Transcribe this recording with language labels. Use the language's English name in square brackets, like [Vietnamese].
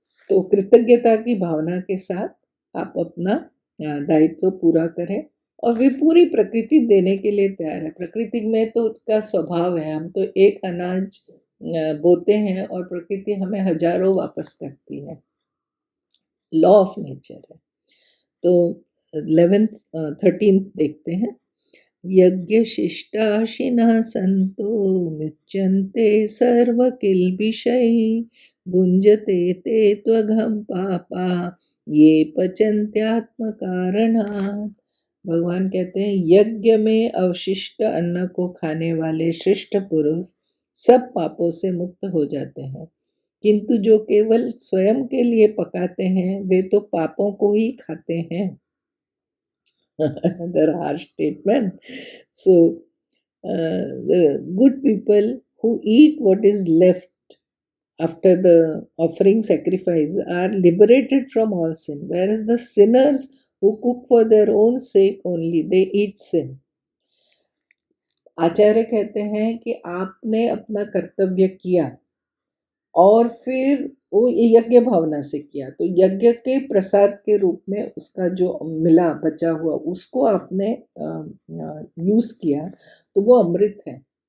[Hindi] तो कृतज्ञता की भावना के साथ आप अपना दायित्व पूरा करें, और वे पूरी प्रकृति देने के लिए तैयार है। प्रकृति में तो उसका स्वभाव है, हम तो एक अनाज बोते हैं और प्रकृति हमें हजारों वापस करती है, लॉ ऑफ नेचर है। तो 11th 13th देखते हैं। [Sanskrit] यज्ञशिष्टाशिनः सन्तो मुच्यन्ते सर्वकिल्बिषैः भुञ्जते ते त्वघं पापा ये पचन्त्यात्मकारणात्। [Hindi] भगवान कहते हैं, यज्ञ में अवशिष्ट अन्न को खाने वाले श्रेष्ठ पुरुष सब पापों से मुक्त हो जाते हैं, किंतु जो केवल स्वयं के लिए पकाते हैं वे तो पापों को ही खाते हैं। [English] Another harsh statement. So, the good people who eat what is left after the offering sacrifice are liberated from all sin, whereas the sinners who cook for their own sake only, they eat sin. [Hindi] आचार्य कहते हैं कि आपने अपना कर्तव्य किया और फिर वो यज्ञ भावना से किया, तो यज्ञ के प्रसाद के रूप में उसका जो मिला बचा हुआ उसको आपने यूज किया, तो वो अमृत है।